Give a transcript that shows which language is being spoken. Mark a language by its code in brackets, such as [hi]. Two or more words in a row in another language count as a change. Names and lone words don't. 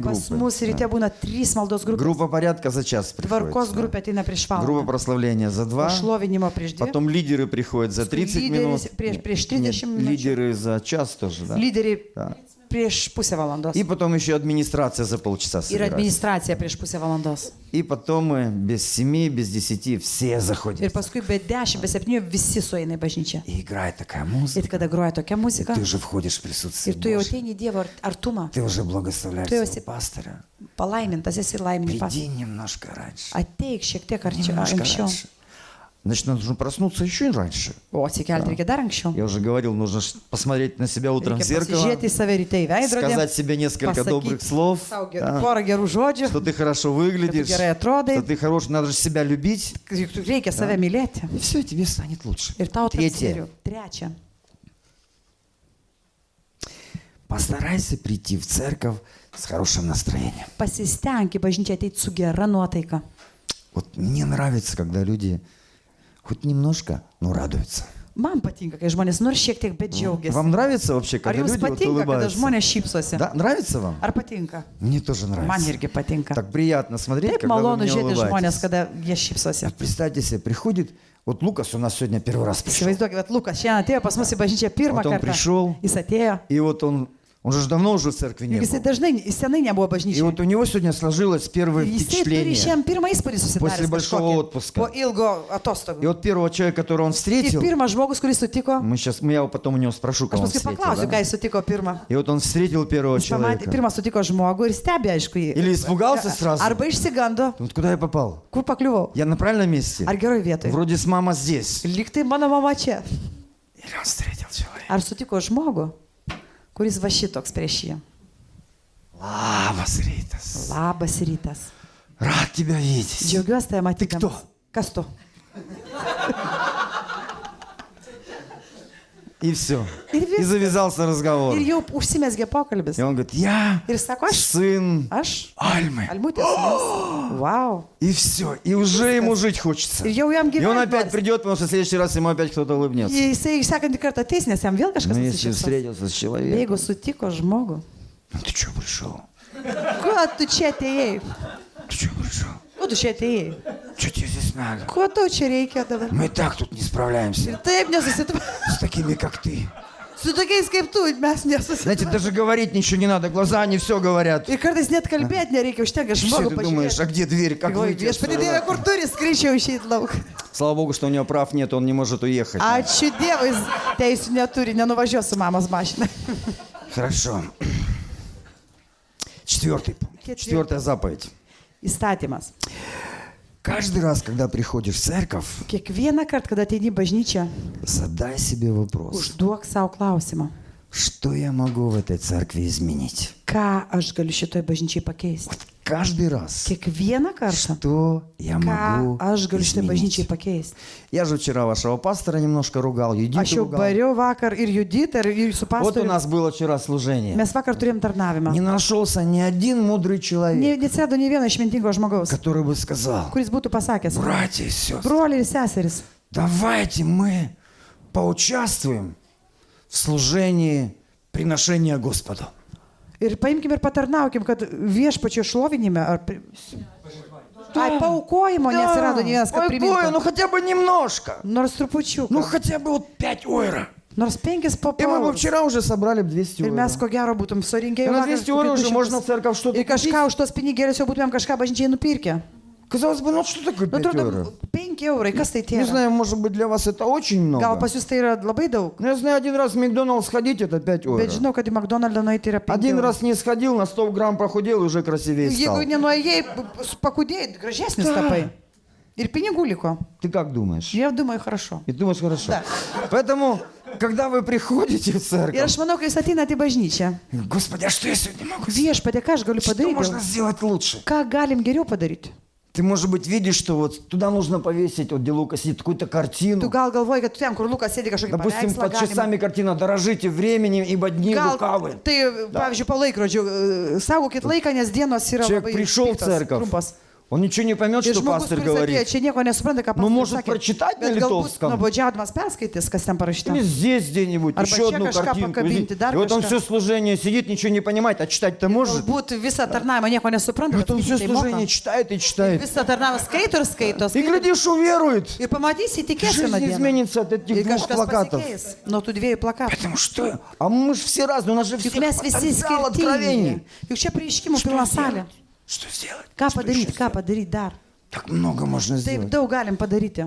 [lt] Pas [ru] группы. [lt] mus ryte būna 3 maldos grupės. [ru] Группа порядка за час [lt] Tvarkos [ru] приходит. [lt] grupė ateina prieš [ru] Группа [lt] valandą. [ru] прославления за 2. [lt] Šlovinimo prieš 2. [ru] Потом лидеры приходят за 30 минут. [lt] Prieš [ru] Нет, [lt] 30 minučių. [ru] лидеры за час тоже, да? [lt] Lyderiai [ru] Да. [lt] prieš pusę valandos. [ru] И потом еще администрация за полчаса [lt] Ir [ru] собирается. [lt] administracija prieš pusę valandos. [ru] И потом мы без 7, без 10 все [lt] Ir [ru] заходят. [lt] paskui be 10, be 7 visi sueina į bažnyčią. [ru] И играет такая музыка. [lt] Ir kada groja tokia muzika, [ru] Ты уже входишь в присутствие [lt] ir tu jau [ru] Божье. [lt] ateini į Dievo artumą, [ru] Ты уже благословляешь [lt] Tu jau [ru] своего [lt] esi- [ru] пастора. [lt] palaimintas esi laimintas. [ru] Приди немножко раньше. [lt] Ateik šiek tiek arčiau, [ru] Немножко [lt] anksčiau. [ru] раньше. Значит, нужно проснуться еще раньше. [lt] O atsikelti reikia dar anksčiau. [ru] Я уже говорил, нужно посмотреть на себя утром в [lt] Reikia [ru] зеркало, [lt] pasižiūrėti į save ryte į veidrodį, [ru] сказать себе несколько добрых слов, да, [lt] porą gerų žodžių, [ru] что ты хорошо выглядишь, [lt] gerai atrodai. [ru] что ты хорош, надо же себя любить, [lt] juk reikia save mylėti. [ru] и все, тебе станет лучше. [lt] Ir tau taps [ru] Третье. [lt] geriau. Trečia. [ru] постарайся прийти в церковь с хорошим настроением. [lt] Pasistenk į bažnyčią ateiti su gera nuotaika. [ru] Вот мне нравится, когда люди хоть немножко, но радуются. [lt] Man patinka, kai žmonės nors šiek tiek, bet džiaugiasi. [ru] Вам нравится вообще, [lt] Ar [ru] когда [lt] jums [ru] люди вот [lt] patinka, kada [ru] улыбаются? [lt] žmonės šypsosi? [ru] Да, нравится вам? [lt] Ar patinka? [ru] Мне тоже [lt] Man [ru] нравится. [lt] irgi patinka. [ru] Так приятно смотреть, [lt] Taip [ru] когда вы [lt] malonu [ru] мне [lt] žiūrėti žmonės, [ru] улыбаетесь. [lt] kada jie šypsosi. [ru] Вот представьте себе, приходит, вот Лукас у нас сегодня первый раз пришел. [lt] Įsivaizduokit, kad Lukas šiandien atėjo pas mus į bažnyčią pirmą [ru] Вот он [lt] kartą. [ru] пришел, [lt] Jis atėjo. [ru] и вот он же давно уже в церкви не [lt] Juk jisai [ru] был. [lt] dažnai, senai nebuvo [ru] И [lt] bažnyčioje. [ru] вот у него сегодня сложилось первое [lt] Jisai turi [ru] впечатление. [lt] šiandien pirmą įspūdį [ru] После [lt] susidaręs [ru] большого [lt] kažkokį [ru] отпуска. [lt] po ilgo [ru] И [lt] atostogų. [ru] вот первого человека, которого он [lt] Ir [ru] встретил, [lt] pirmas žmogus, kuris sutiko, [ru] я потом у него спрошу, [lt] aš [ru] кого он [lt] paskui [ru] встретил. [lt] paklausiu, [ru] Да? [lt] ką jis sutiko pirmą. [ru] И вот он встретил первого [lt] Jis pamatė, [ru] человека. [lt] pirmą sutiko žmogų ir stebi, aišku, jį. [ru] Или испугался сразу. [lt] Arba išsigando, [ru] Вот куда я попал? [lt] kur pakliuvau. [ru] Я на правильном месте? [lt] Ar geroj vietoje. [ru] Вроде с мама здесь. [lt] Lyg tai mano mama čia. [ru] Или он встретил человека? [lt] Ar sutiko žmogų, kuris va šitoks prieš jį. Labas rytas. Labas rytas. [ru] Рад тебя видеть. [lt] Džiaugiuosi tai matyti. [ru] кто? [lt] Kas tu? [ru] И все. И И завязался разговор. [lt] Ir jau užsimesgė pokalbis. [ru] И он говорит, я [lt] Ir sako, aš. [ru] сын [lt] Aš. [ru] Альмы. [lt] Almutės sūnus. Vau. [ru] И все. И уже ему жить хочется. [lt] Ir jau jam [ru] И он [lt] gyventi. [ru] опять придет, потому что в следующий раз ему опять кто-то улыбнется. [lt] Jisai sekantį kartą ateis, nes jam vėl kažkas [ru] Но если [lt] nusišypsos. [ru] встретился с человеком, [lt] Jeigu sutiko žmogų, [ru] ну ты что пришел? [lt] kuo tu čia atėjai? [ru] Ты что пришел? [lt] Kuo tu čia atėjai? [ru] Что тебе здесь надо? [lt] Kuo tau čia reikia dabar? [ru] Мы и так тут не справляемся [lt] Ir taip nesusitvarkome. [ru] с такими, как ты. [lt] Su tokiais kaip tu mes nesusitvarkome. [ru] Знаете, даже говорить ничего не надо, глаза они все говорят. [lt] Ir kartais net kalbėti nereikia, užtenka [ru] Все [lt] žmogų [ru] ты думаешь, [lt] pažiūrėti. [ru] а где дверь, как выйти [lt] Viešpatie [ru] отсюда? [lt] Dieve, kur turi skryčiau išeiti lauk. [ru] Слава Богу, что у него прав нет, он не может уехать. [lt] Ačiū Dievui, teisų neturi, nenuvažiuos su mamos mašina. [ru] Хорошо. Четвертый пункт. Четвертая заповедь. [lt] Įstatymas. [ru] Каждый раз, когда приходишь в церковь, [lt] Kiekvieną kartą, kada ateini į bažnyčią, [ru] задай себе вопрос. [lt] užduok savo klausimą. [ru] Что я могу в этой церкви изменить? [lt] Ką aš galiu šitoj bažnyčiai pakeisti? [ru] Каждый раз. [lt] Kiekvieną kartą. [ru] Что я [lt] Ką [ru] могу [lt] aš galiu šitoj bažnyčiai [ru] изменить? [lt] pakeisti? [ru] Я же вчера вашего пастора немножко ругал, [lt] Aš [ru] Юдиту [lt] jau [ru] ругал. [lt] bariau vakar ir Juditą, ir su [ru] Вот у [lt] pastoriu. [ru] нас было вчера служение. [lt] Mes vakar turėjom tarnavimą. [ru] Не нашелся ни один мудрый человек, [lt] Neatsirado nei vieno išmintingo žmogaus, [ru] который бы сказал, [lt] kuris būtų pasakęs, [ru] братья и сестры, [lt] broliai ir seseris, [ru] давайте мы поучаствуем в служении приношения Господу. [lt] ir paimkim ir patarnaukim, kad viešpačio šlovinime ar... Ai, paukojimo neatsirado nei vienas, kad [ru] Ой, Коя, ну [lt] primintų. [ru] хотя бы немножко. [lt] Nors trupučiuką. [ru] Ну хотя бы вот 5 евро. [lt] Nors 5 [ru] И мы бы [lt] papildomai. [ru] вчера уже собрали 200 [lt] Ir mes [ru] евро. [lt] ko gero būtum surinkę [ru] И [lt] jau [ru] на [lt] vakar [ru] 200 евро [lt] kokius [ru] уже [lt] 200. [ru] можно в церковь что-то [lt] Ir [ru] купить. [lt] kažką už tos pinigėlius jau būtumėm kažką bažnyčiai nupirkę. [ru] Казалось бы, ну что такое [lt] Nu, [ru] 5 евро? [lt] atrodo, 5 eurai, kas tai [ru] Не [lt] tie? [ru] знаю, может быть, для вас это очень [lt] Gal [ru] много. [lt] pas jūs tai yra labai daug, [ru] Но я знаю, один раз в Макдоналдс сходить, это 5 [lt] bet [ru] евро. [lt] žinau, kad į McDonald's nueiti yra 5 [ru] Один [lt] eurų. [ru] раз не сходил, на 100 грамм похудел и уже красивее стал. [lt] Jeigu nenuėjai, pakudėjai, gražesnis tapai. Ir pinigų liko. [ru] Ты как думаешь? Я думаю, хорошо. И думаешь, хорошо. Да. Поэтому, когда вы приходите в [lt] Ir [ru] церковь, [lt] aš manau, kai jūs ateinate į bažnyčią, [ru] Господи, а что я сегодня могу сделать? [lt] viešpatie, ką aš galiu [ru] Что [lt] padaryti? [ru] можно сделать лучше? [lt] Ką galim geriau padaryti? [ru] Ты, может быть, видишь, что вот туда нужно повесить, вот где Лука сидит, какую-то [lt] Tu [ru] картину. [lt] gal galvoji, kad ten, kur Lukas sėdi kažkokį [ru] Допустим, [lt] paveikslą, [ru] под часами картина «Дорожите временем, ибо дни [lt] Gal, [ru] лукавы». [lt] tai, pavyzdžiui, po laikrodžių, saugokit laiką, nes dienos yra [ru] Человек [lt] labai [ru] пришел в [lt] piktos, [ru] церковь, [lt] trumpos. [ru] он ничего не поймет, [lt] Ir [ru] что [lt] žmogus, [ru] пастор [lt] kuris atėjo, [ru] говорит. [lt] čia nieko nesupranta, ką Nu, pastorius [ru] может, [lt] sakė. [ru] прочитать на [lt] Bet galbūt [ru] литовском? [lt] nuobodžiaudamas perskaitys, kas ten parašyta. [ru] Или здесь где-нибудь, [lt] Arba [ru] еще [lt] čia [ru] одну [lt] kažką [ru] картинку. [lt] pakabinti, dar [ru] И вот он [lt] kažką. [ru] все служение сидит, ничего не понимает, а читать-то может. [lt] Galbūt visą tarnavimą nieko nesupranta, [ru] И [lt] bet [ru] вот он все [lt] skaityti tai moka. [ru] служение читает и читает. [lt] Visą tarnavimą skaito ir skaito. [ru] И глядишь, уверует. [lt] Ir pamatysi, tikėsi [ru] Жизнь [lt] vieną dieną. [ru] изменится от этих [lt] Ir [ru] двух [lt] kažkas [ru] плакатов. [lt] pasikeis nuo tų dviejų plakatų. [ru] Потому что, а мы же все разные, у нас же все [lt] Juk mes visi [ru] потенциал [lt] skirtingi. [ru] откровений. [lt] Juk čia prieiškimų pilna salė. [ru] Что сделать? [lt] Ką [ru] Что еще [lt] padaryti [ru] сделать? [lt] dar? [ru] Так много можно [lt] Taip [ru] сделать. [lt] daug galim padaryti.